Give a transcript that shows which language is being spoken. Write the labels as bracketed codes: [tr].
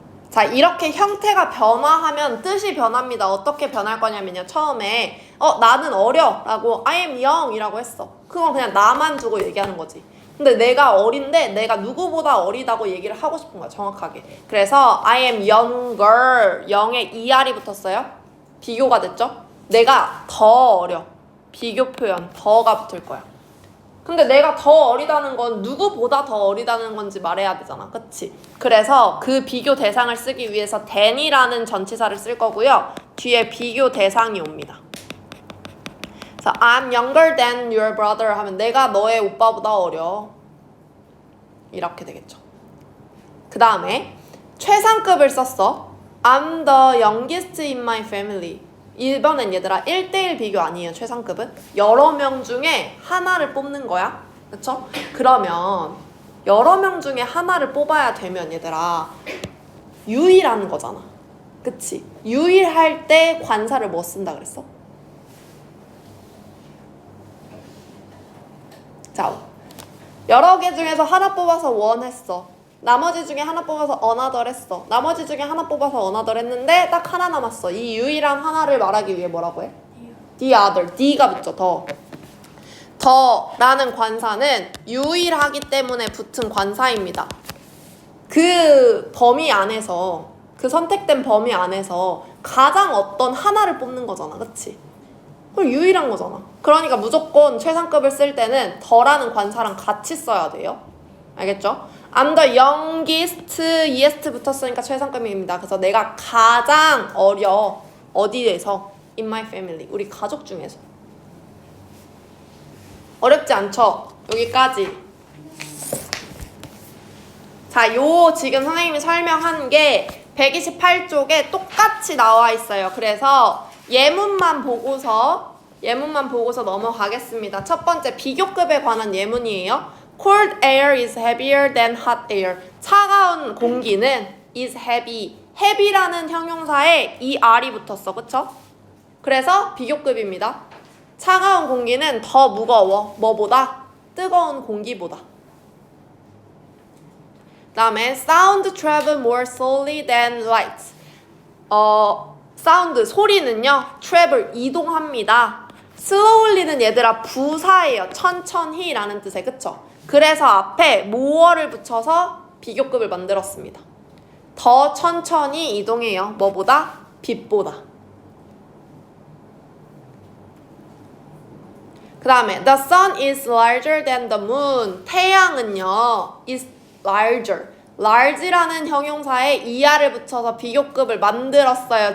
[ko] 자, 이렇게 형태가 변화하면 뜻이 변합니다. 어떻게 변할 거냐면요. 처음에 나는 어려 라고 [en] I am young [ko] 이라고 했어. 그건 그냥 나만 두고 얘기하는 거지. 근데 내가 어린데 내가 누구보다 어리다고 얘기를 하고 싶은 거야. 정확하게. 그래서 [en] I am younger. [ko] 영에 er이 붙었어요. 비교가 됐죠? 내가 더 어려. 비교 표현 더가 붙을 거야. 근데 내가 더 어리다는 건 누구보다 더 어리다는 건지 말해야 되잖아. 그치? 그래서 그 비교 대상을 쓰기 위해서 than이라는 전치사를 쓸 거고요. 뒤에 비교 대상이 옵니다. 그래서 [en] I'm younger than your brother [ko] 하면 내가 너의 오빠보다 어려. 이렇게 되겠죠. 그 다음에 최상급을 썼어. [en] I'm the youngest in my family. [ko] 이번엔 얘들아 1대1 비교 아니에요. 최상급은 여러 명 중에 하나를 뽑는 거야. 그쵸? 그러면 여러 명 중에 하나를 뽑아야 되면 얘들아 유일한 거잖아. 그치? 유일할 때 관사를 뭐 쓴다 그랬어? 자, 여러 개 중에서 하나 뽑아서 one 했어. 나머지 중에 하나 뽑아서 another 했어. 나머지 중에 하나 뽑아서 another 했는데 딱 하나 남았어. 이 유일한 하나를 말하기 위해 뭐라고 해? [en] the other. [ko] D가 붙죠. 더라는 관사는 유일하기 때문에 붙은 관사입니다. 그 범위 안에서, 그 선택된 범위 안에서 가장 어떤 하나를 뽑는 거잖아. 그치? 그럼 유일한 거잖아. 그러니까 무조건 최상급을 쓸 때는 더라는 관사랑 같이 써야 돼요. 알겠죠? [en] I'm the youngest, eest [ko] 붙었으니까 최상급입니다. 그래서 내가 가장 어려. 어디에서? [en] In my family. [ko] 우리 가족 중에서. 어렵지 않죠? 여기까지. 자, 요 지금 선생님이 설명한 게 128쪽에 똑같이 나와 있어요. 그래서 예문만 보고서 넘어가겠습니다. 첫 번째 비교급에 관한 예문이에요. [en] Cold air is heavier than hot air. [ko] 차가운 공기는 [en] is heavy. [ko] heavy라는 형용사에 er이 붙었어. 그쵸? 그래서 비교급입니다. 차가운 공기는 더 무거워. 뭐보다? 뜨거운 공기보다. 그 다음에 [en] sound travel more slowly than light. [ko] 사운드, 소리는요. travel, 이동합니다. slowly는 얘들아 부사예요. 천천히라는 뜻에. 그쵸? 그래서 앞에 more를 붙여서 비교급을 만들었습니다. 더 천천히 이동해요. 뭐보다? 빛보다. 그 다음에 [en] the sun is larger than the moon. [ko] 태양은요 [en] is larger. [ko] large라는 형용사에 er를 붙여서 비교급을 만들었어요.